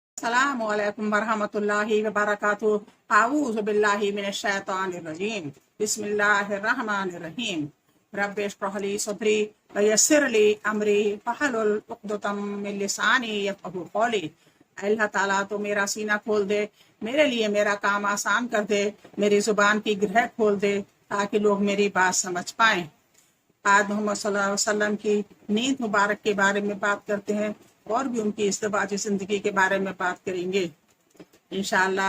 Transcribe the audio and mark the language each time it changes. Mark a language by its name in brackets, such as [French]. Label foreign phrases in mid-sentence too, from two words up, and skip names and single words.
[Arabic] السلام عليكم ورحمة الله وبركاته. أعوذ بالله من الشيطان الرجيم. بسم الله الرحمن الرحيم. رب اشرح لي صدري ويسر لي أمري واحلل عقدة من لساني يفقهوا قولي. [Urdu] اللہ تعالیٰ تو میرا سینہ کھول دے، میرے لیے میرا کام آسان کر دے، میری زبان کی گرہ کھول دے تاکہ لوگ میری بات سمجھ پائیں. آج محمد [Arabic] صلى الله عليه وسلم [Urdu] کی نیند مبارک کے بارے میں بات کرتے ہیں اور بھی ان کی ازدواجی زندگی کے بارے میں بات کریں گے ان شاء اللہ.